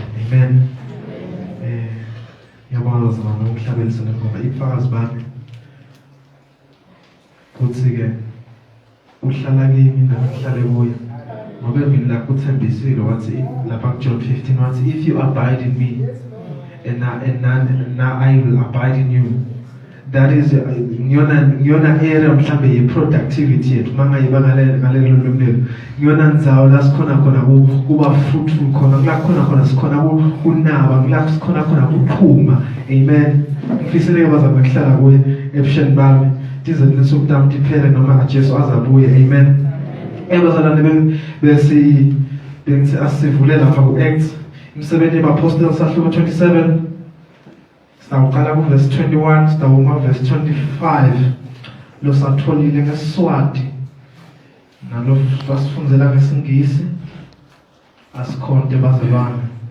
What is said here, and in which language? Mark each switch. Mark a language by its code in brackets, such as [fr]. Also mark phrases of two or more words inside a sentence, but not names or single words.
[ss] Amen. Ngiyabonga bazalwane ukuhlabelisa ngoba ibufakazi bami kuthi ke uhlala kimi nahlale kuye. Ngoba mina la kuthembisile wathi lapha John 15 wathi [en] if you abide in me and I will abide in you. That is [ss] ngiyona area mhlambe ye productivity yethu mangayiba ngalelo lomlelo ngiyona ndzawo la sikhona khona kuba fruitful khona sikhona kunaba ngila sikhona kuphuma. Amen. Ngifisele bazama kuhlala kuye ebusheni bami dize lesokudam diphele noma Jesu azabuye. Amen. Ebazalwane bengithi asivule lapha ku Acts imsebenzi yabapostoli sahluko 27 sawuqala ku verse 21 sawuma verse 25 lo satholile ngeSiswati nalo sasifundzela ngeSingisi asikhonde bazalwane.